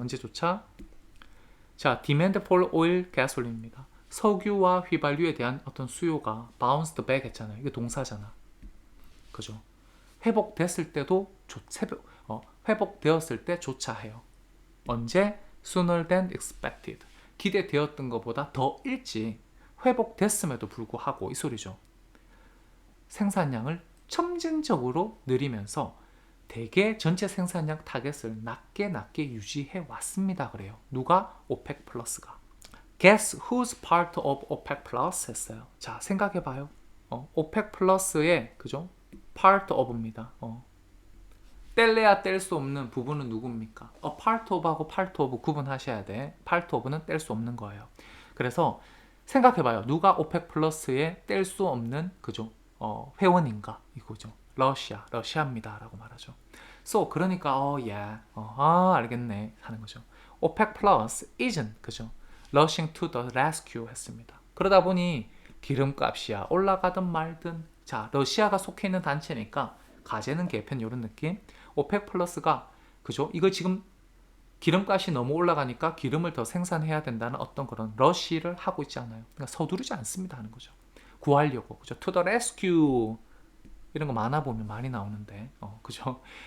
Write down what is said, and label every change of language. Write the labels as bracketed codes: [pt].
[ko] 언제조차 자, [en] demand for oil, gasoline [ko] 입니다. 석유와 휘발유에 대한 어떤 수요가 [en] bounced back [ko] 했잖아요. 이게 동사잖아. 그죠? 회복됐을 때도 회복되었을 때조차 해요. 언제? [en] sooner than expected. [ko] 기대되었던 것보다 더 일찍 회복됐음에도 불구하고 이 소리죠. 생산량을 점진적으로 늘리면서 대개 전체 생산량 타겟을 낮게 유지해 왔습니다. 그래요. 누가? OPEC 플러스가. [en] Guess who's part of OPEC plus [ko] 했어요. 자, 생각해봐요. OPEC 플러스의 그죠? part of입니다. 뗄래야 뗄 수 없는 부분은 누굽니까? part of하고 part of 구분하셔야 돼. part of는 뗄 수 없는 거예요. 그래서 생각해봐요. 누가 OPEC 플러스에 뗄 수 없는 그죠? 회원인가 이거죠. 러시아입니다 라고 말하죠. So 그러니까 알겠네 하는 거죠. [en] OPEC Plus isn't [ko] 그죠. [en] Rushing to the rescue [ko] 했습니다. 그러다 보니 기름값이야 올라가든 말든 자 러시아가 속해 있는 단체니까 가제는 개편 이런 느낌. 오펙 플러스가 그죠? 이걸 지금 기름값이 너무 올라가니까 기름을 더 생산해야 된다는 어떤 그런 러시를 하고 있지 않아요. 그러니까 서두르지 않습니다 하는 거죠. 구하려고 그죠? [en] To the rescue [ko] 이런 거 만화 보면 많이 나오는데 그죠?